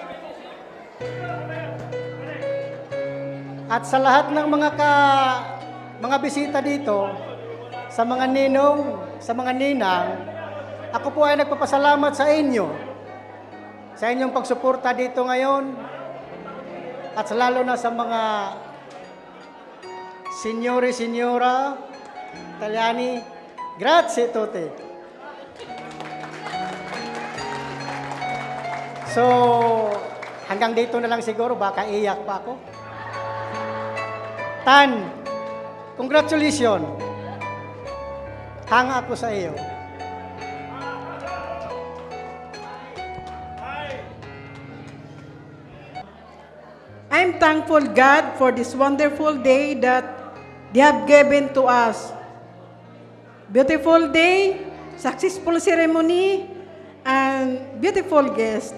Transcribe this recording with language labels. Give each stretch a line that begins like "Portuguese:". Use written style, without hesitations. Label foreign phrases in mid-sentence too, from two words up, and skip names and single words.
Filipino: At sa lahat ng mga bisita dito, sa mga ninong, sa mga ninang, ako po ay nagpapasalamat sa inyo, sa inyong pagsuporta dito ngayon, at lalo na sa mga
Italian: signori, signora, Italiani, grazie tutti.
Filipino: So, hanggang dito na lang siguro, baka iyak pa ako.
English: Tan, congratulations.
Filipino: Hanga ako sa iyo.
English: I'm thankful, God, for this wonderful day that they have given to us. Beautiful day, successful ceremony, and beautiful guests.